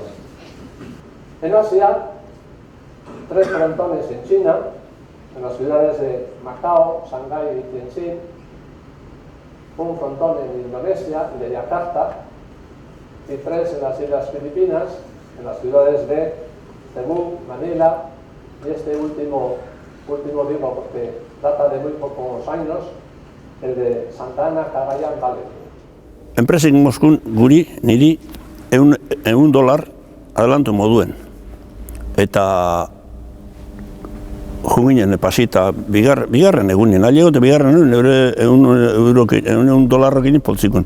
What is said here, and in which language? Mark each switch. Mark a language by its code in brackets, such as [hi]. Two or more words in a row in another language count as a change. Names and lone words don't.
[es] En Asia, 3 frontones en China, en las ciudades de Macao, Shanghái y Tianjin, un frontón en Indonesia, el de Yakarta, y 3 en las Islas Filipinas, en las ciudades de Cebú, Manila, y este último digo porque data de muy pocos años, el de Santa Ana, Cagayan Valley. [eu] Enpresek Moskun niri $1 adelantu moduen. Eta junginen pasita bigarren egunen, ailegote bigarren egunen, $1 poltsikun.